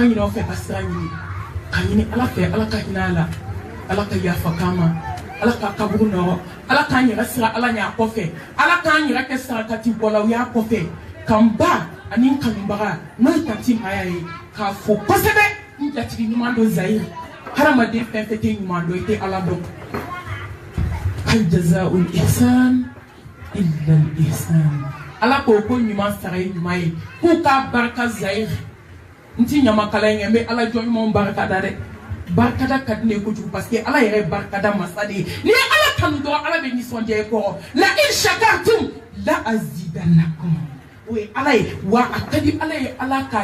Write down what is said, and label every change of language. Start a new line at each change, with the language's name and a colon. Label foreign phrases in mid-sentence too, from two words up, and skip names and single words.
Bambara: ɲini aw fɛ ka sira ɲini ka ɲini ala fɛ ala ka hinɛ a la ala ka yafa k'an ma ala ka kaburu nɔgɔ ala k'an yɛrɛ sira ala ɲɛ a kɔfɛ ala k'an yɛrɛ kɛ sarakati bɔla u y'a kɔfɛ k'an ba ani n kanubaga n'o ye tanti Maya ye k'a fɔ kosɛbɛ n jatigi ɲuman dɔ Zayiri hadamaden fɛn fɛn tɛ ɲuman dɔn i tɛ ala dɔn
Arabic: هل جزاء الإحسان إلا الإحسان
Bambara: ala ko ko ɲuman sara ye ɲuman ye k'u k'a barika Zayiri n ti ɲamakala ye n bɛ ala jɔn ɲumanw barika da dɛ barikada ka di ne ye kojugu
French: parce que
Bambara: ala yɛrɛ ye barikada masa de ye n'i ye ala kanu dɔrɔn ala bɛ nisɔndiya i kɔrɔ la
Arabic: لئن شكرتم لأزيدنكم
Bambara: o ye ala ye wa a ka di ala ye ala k'a